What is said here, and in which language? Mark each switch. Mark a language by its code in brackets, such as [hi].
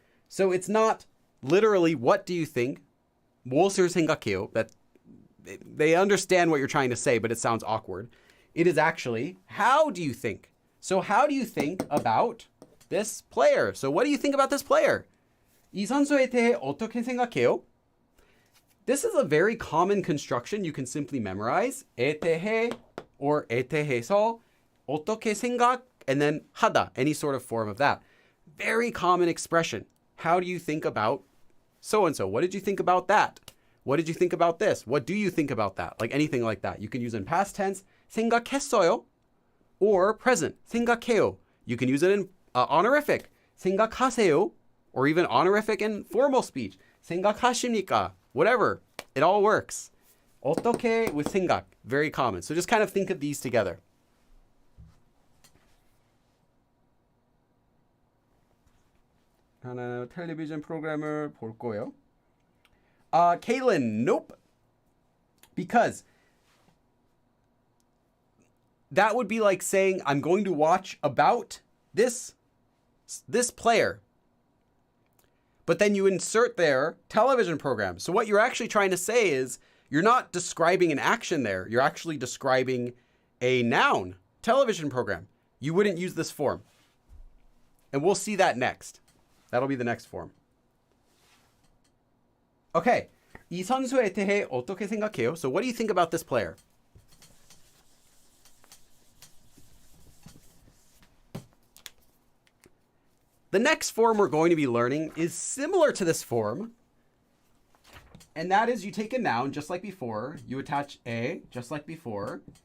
[en] So it's not literally what do you think, [ko] 무엇을 생각해요. [en] That they understand what you're trying to say, but it sounds awkward. It is actually, how do you think? So how do you think about this player? So what do you think about this player? [ko] 이 선수에 대해 어떻게 생각해요? [en] This is a very common construction you can simply memorize. 에 대해 or [ko] 에 대해서 어떻게 [en] and then 하다, any sort of form of that. Very common expression. How do you think about so-and-so? What did you think about that? What did you think about this? What do you think about that? Like anything like that. You can use in past tense, 생각했어요, or present, 생각해요. You can use it in honorific, 생각하세요, or even honorific in formal speech, 생각하십니까? Whatever. It all works. 어떻게 with 생각, very common. So just kind of think of these together. [ko] 하나 텔레비전 프로그램을 볼 거예요. [en] Kaylin, nope. Because that would be like saying, I'm going to watch about this player. But then you insert their television program. So what you're actually trying to say is, you're not describing an action there. You're actually describing a noun, television program. You wouldn't use this form. And we'll see that next. That'll be the next form. Okay. [ko] 이 선수에 대해 어떻게 생각해요? [en] So what do you think about this player? The next form we're going to be learning is similar to this form. And that is you take a noun just like before. You attach a just like before.